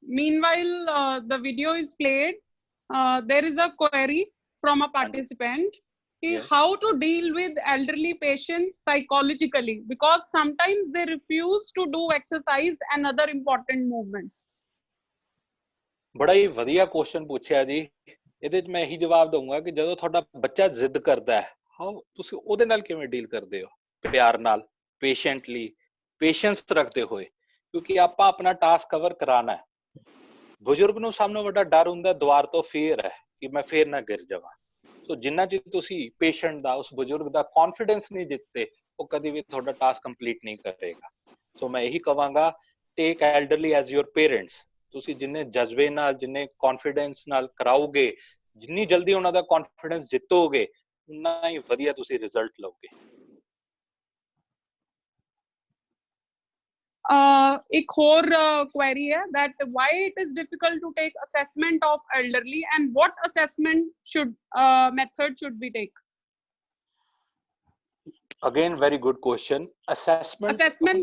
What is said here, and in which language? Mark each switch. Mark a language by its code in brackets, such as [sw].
[en] meanwhile, the video is played. There is a query from a participant. Yes. How to deal with elderly patients psychologically, because sometimes they refuse to do exercise and other important movements. [pa] ਬੜਾ ਹੀ ਵਧੀਆ question ਪੁੱਛਿਆ ਜੀ। ਇਹਦੇ 'ਚ ਮੈਂ ਇਹੀ ਜਵਾਬ ਦਊਂਗਾ ਕਿ ਜਦੋਂ ਤੁਹਾਡਾ ਬੱਚਾ ਜ਼ਿੱਦ ਕਰਦਾ ਹੈ, ਹਾਓ ਤੁਸੀਂ ਉਹਦੇ ਨਾਲ ਕਿਵੇਂ ਡੀਲ ਕਰਦੇ ਹੋ? ਪਿਆਰ ਨਾਲ, ਪੇਸ਼ੈਂਟਲੀ, ਪੇਸ਼ੈਂਸ ਰੱਖਦੇ ਹੋਏ, ਕਿਉਂਕਿ ਆਪਾਂ ਆਪਣਾ ਟਾਸਕ ਕਵਰ ਕਰਾਣਾ ਹੈ। ਬਜ਼ੁਰਗ ਨੂੰ ਸਭ ਤੋਂ ਵੱਡਾ ਡਰ ਹੁੰਦਾ ਦੀਵਾਰ ਤੋਂ ਫੇਰ ਹੈ ਕਿ ਮੈਂ ਫੇਰ ਨਾ ਗਿਰ ਜਾਵਾਂ। ਸੋ ਜਿੰਨਾ ਚਿਰ ਤੁਸੀਂ ਪੇਸ਼ੈਂਟ ਦਾ, ਉਸ ਬਜ਼ੁਰਗ ਦਾ ਕੌਨਫੀਡੈਂਸ ਨਹੀਂ ਜਿੱਤਦੇ, ਉਹ ਕਦੀ ਵੀ ਤੁਹਾਡਾ ਟਾਸਕ ਕੰਪਲੀਟ ਨਹੀਂ ਕਰੇਗਾ। ਸੋ ਮੈਂ ਇਹੀ ਕਹਾਂਗਾ, [en] Take elderly as your parents. [pa] ਤੁਸੀਂ ਜਿੰਨੇ ਜਜ਼ਬੇ ਨਾਲ, ਜਿੰਨੇ ਕੌਨਫੀਡੈਂਸ ਨਾਲ ਕਰਾਓਗੇ, ਜਿੰਨੀ ਜਲਦੀ ਉਹਨਾਂ ਦਾ ਕੌਨਫੀਡੈਂਸ ਜਿੱਤੋਗੇ, ਉਨਾ ਹੀ ਵਧੀਆ ਤੁਸੀਂ ਰਿਜ਼ਲਟ ਲਓਗੇ। [hi] एक और query है [en] that why it is difficult to take assessment of elderly and what assessment should method should we take? Again, very good question. Assessment